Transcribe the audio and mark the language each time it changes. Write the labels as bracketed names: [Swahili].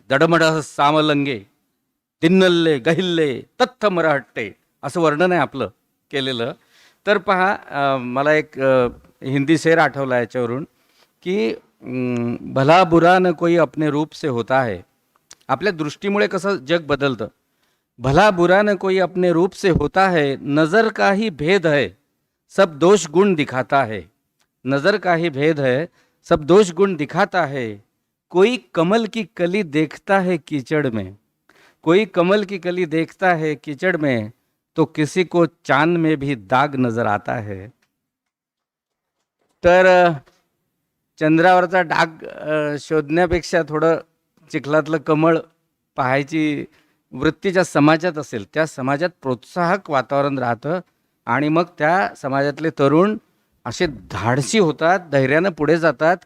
[Marathi] दडमड सामलंगे दिन्नल्ले गहिल्ले तत्थ मराठे असं वर्णन आहे आपलं केलेलं. तर पहा, मला एक हिंदी शेर आठवला याच्यावरून की [Hindi] भला बुरा न कोई अपने रूप से होता है. [Marathi] आपल्या दृष्टीमुळे कसं जग बदलतं. [Hindi] भला बुरा न कोई अपने रूप से होता है. नज़र का ही भेद है सब दोष गुण दिखाता है. नज़र का ही भेद है सब दोष गुण दिखाता है. कोई कमल की कली देखता है कीचड़ में. कोई कमल की कली देखता है कीचड़ में तो किसी को चांद में भी दाग नजर आता है. [Marathi] तर चंद्रावरचा डाग शोधण्यापेक्षा थोडं चिखलातलं कमळ पाहायची वृत्तीच्या समाजात असेल, त्या समाजात प्रोत्साहक वातावरण राहतं आणि मग त्या समाजातले तरुण असे धाडसी होतात, धैर्यानं पुढे जातात.